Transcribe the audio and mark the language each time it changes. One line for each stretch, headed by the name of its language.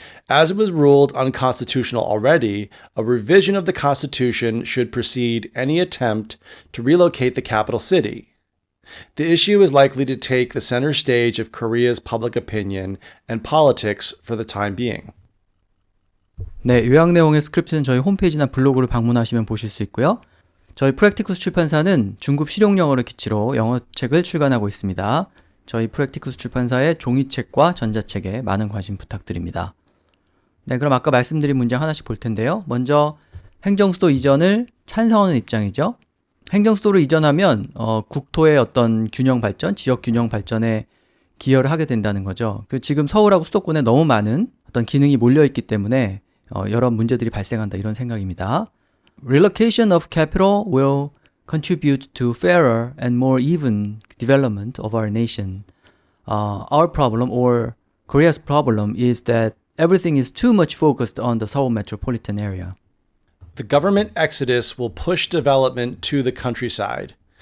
English: As it was ruled unconstitutional already, a revision of the Constitution should precede any attempt to relocate the capital city. The issue is likely to take the center stage of Korea's public opinion and politics for the time being.
Korean: 네, 요약 내용의 스크립트는 저희 홈페이지나 블로그를 방문하시면 보실 수 있고요. 저희 프랙티쿠스 출판사는 중급 실용 영어를 기치로 영어책을 출간하고 있습니다. 저희 프랙티쿠스 출판사의 종이책과 전자책에 많은 관심 부탁드립니다. 네, 그럼 아까 말씀드린 문장 하나씩 볼 텐데요. 먼저 행정수도 이전을 찬성하는 입장이죠. 행정수도를 이전하면 국토의 어떤 균형 발전, 지역 균형 발전에 기여를 하게 된다는 거죠. 지금 서울하고 수도권에 너무 많은 어떤 기능이 몰려있기 때문에 여러 문제들이 발생한다 이런 생각입니다.
English: Relocation of capital will contribute to fairer and more even development of our nation. Our problem, or Korea's problem, is that everything is too much focused on the Seoul metropolitan area. The government exodus will push development to the countryside.